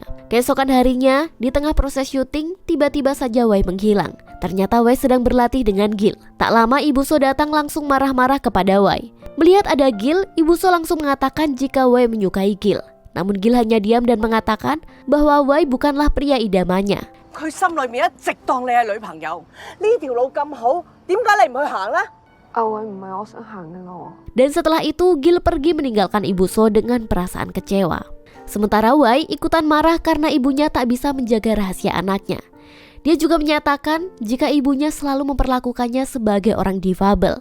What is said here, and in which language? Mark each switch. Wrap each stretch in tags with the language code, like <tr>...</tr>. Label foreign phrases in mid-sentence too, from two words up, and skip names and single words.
<id>Keesokan harinya, di tengah proses syuting, tiba-tiba saja Wei menghilang. Ternyata Wei sedang berlatih dengan Gil. Tak lama Ibu So datang langsung marah-marah kepada Wei. Melihat ada Gil, Ibu So langsung mengatakan jika Wei menyukai Gil. Namun Gil hanya diam dan mengatakan bahwa Wei bukanlah pria idamannya.</id> <yue>佢心裏面一直當你係女朋友，呢條路咁好，點解你唔去行呢？</yue> <id>Dan setelah itu Gil pergi meninggalkan Ibu So dengan perasaan kecewa. Sementara Wei ikutan marah karena ibunya tak bisa menjaga rahasia anaknya. Dia juga menyatakan jika ibunya selalu memperlakukannya sebagai orang difabel.</id>